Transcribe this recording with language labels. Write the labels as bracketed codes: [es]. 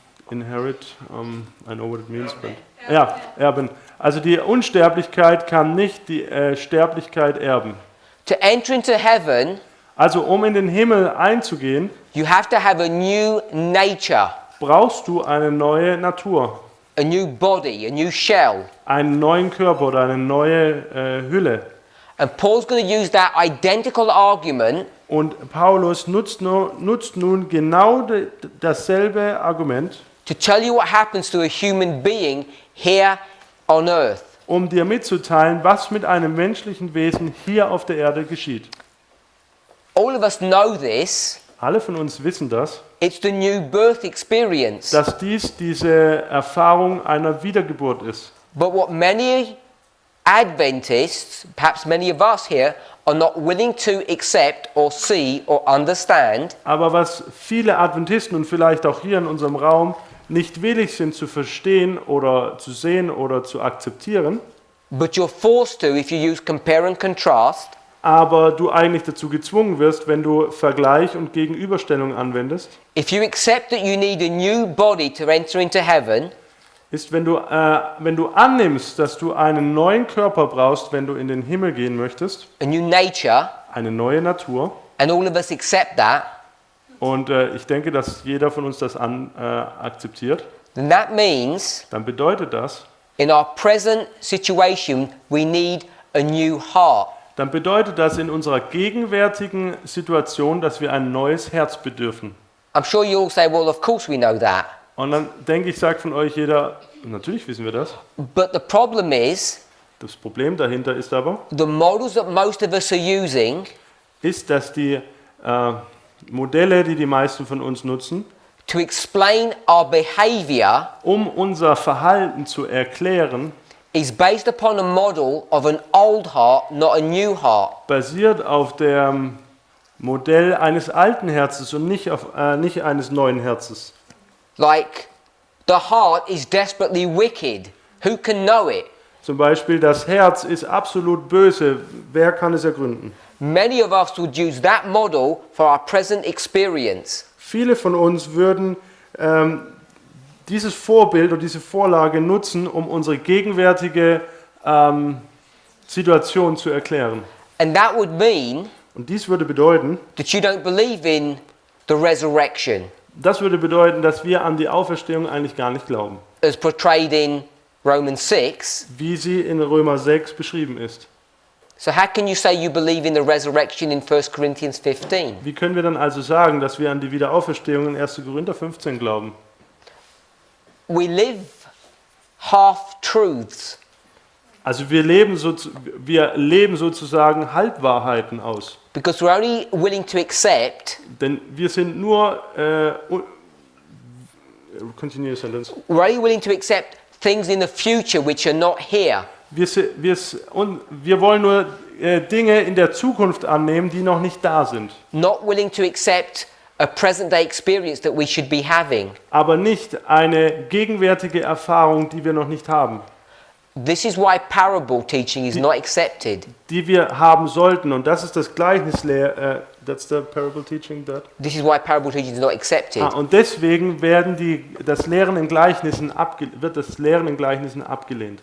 [en] Inherit, I know what it means, but [de] ja, erben. Also die Unsterblichkeit kann nicht die Sterblichkeit erben. [en] To enter into heaven, [de] Also um in den Himmel einzugehen, [en] you have to have a new nature, [de] brauchst du eine neue Natur, [en] a new body, a new shell. [de] einen neuen Körper oder eine neue Hülle. [en] And Paul's going to use that identical argument [de] Und Paulus nutzt nun genau dasselbe Argument, [en] to tell you what happens to a human being here on earth. [de] um dir mitzuteilen, was mit einem menschlichen Wesen hier auf der Erde geschieht. [en] All of us know this. [de] Alle von uns wissen das, [en] It's the new birth experience. [de] dass diese Erfahrung einer Wiedergeburt ist. [en] But what many Adventists, perhaps many of us here, are not willing to accept or see or understand [de] Aber was viele Adventisten und vielleicht auch hier in unserem Raum nicht willig sind zu verstehen oder zu sehen oder zu akzeptieren, [en] but you're forced to if you use compare and contrast, [de] aber du eigentlich dazu gezwungen wirst, wenn du Vergleich und Gegenüberstellung anwendest, [en] if you accept that you need a new body to enter into heaven, [de] ist, wenn du annimmst, dass du einen neuen Körper brauchst, wenn du in den Himmel gehen möchtest, [en] a new nature, [de] eine neue Natur. [en] and all of us accept that, [de] Und ich denke, dass jeder von uns das akzeptiert. [en] then that means [de] Dann bedeutet das, [en] in our present situation we need a new heart. [de] dann bedeutet das in unserer gegenwärtigen Situation, dass wir ein neues Herz bedürfen. [en] I'm sure you all say, well, of course we know that. [de] Und dann denke ich, sagt von euch jeder, natürlich wissen wir das. [en] But the problem is, [de] Das Problem dahinter ist aber, [en] the models that most of us are using [de] ist, dass die Modelle, die die meisten von uns nutzen, [en] to explain our behavior [de] um unser Verhalten zu erklären, [en] is based upon a model of an old heart, not a new heart. [de] basiert auf dem Modell eines alten Herzens und nicht eines neuen Herzens. [en] Like, the heart is desperately wicked. Who can know it? [de] Zum Beispiel, das Herz ist absolut böse. Wer kann es ergründen? [en] Many of us would use that model for our present experience. [de] Viele von uns würden dieses Vorbild oder diese Vorlage nutzen, um unsere gegenwärtige Situation zu erklären. [en] And that would mean [de] Und dies würde bedeuten, [en] that you don't believe in the resurrection [de] das würde bedeuten, dass wir an die Auferstehung eigentlich gar nicht glauben, [en] as portrayed in Romans 6. [de] wie sie in Römer 6 beschrieben ist. [en] So how can you say you believe in the resurrection in 1 Corinthians 15? [de] Wie können wir dann also sagen, dass wir an die Wiederauferstehung in 1. Korinther 15 glauben? [en] We live half-truths. [de] Also wir leben sozusagen Halbwahrheiten aus. [en] Because we're only willing to accept, [de] Denn wir sind nur [en] continue your sentence. we're only willing to accept things in the future which are not here. [de] Wir wollen nur Dinge in der Zukunft annehmen, die noch nicht da sind. [en] Not willing to accept a present day experience that we should be having. [de] Aber nicht eine gegenwärtige Erfahrung, die wir noch nicht haben. [en] This is why parable teaching is not accepted. [de] Die wir haben sollten. Und das ist das [en] that's the parable teaching that. This is why parable teaching is not accepted. [de] Und deswegen wird das Lehren in Gleichnissen abgelehnt.